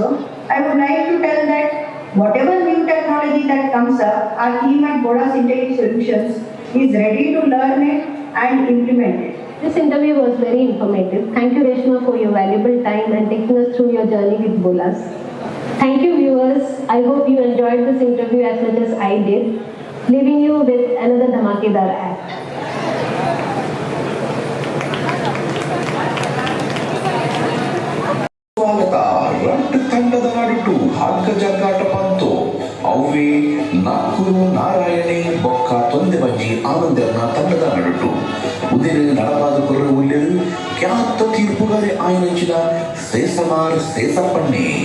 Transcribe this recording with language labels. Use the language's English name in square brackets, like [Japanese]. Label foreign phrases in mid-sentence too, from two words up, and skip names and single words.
[English] I would like to tell that whatever new technology that comes up, our team at Bodas Intelli Solutions is ready to learn it and implement it. This interview was very informative. Thank you, Reshma, for your valuable time and taking us through your journey with Bolas. Thank you, viewers. I hope you enjoyed this interview as much as I did. Leaving you with another Dhamakedar act. [Tulu] ಸ್ವಾಗತ ರಟ್ಟು ತಂಡದ ನಡುಟು ಹಗ್ಗ ಜಗ್ಗಾಟ ಬಂತು ಅವೇ ನಾಲ್ಕೂರು ನಾರಾಯಣಿ ಬೊಕ್ಕ ತೊಂದೆ ಬಜ್ಜಿ ಆನಂದರ್ನ ತಂಡದ ನಡುಟು ಉದಿರು ನಡವಾದ ಕೊರ್ರೆ ಉಲ್ಲೆರು ಖ್ಯಾತ ತೀರ್ಪುಗಾರೆ ಆಯ್ನಂಚಿನ ಸೇಸಮಾರ್ ಸೇಸಪ್ಪಣ್ಣೆ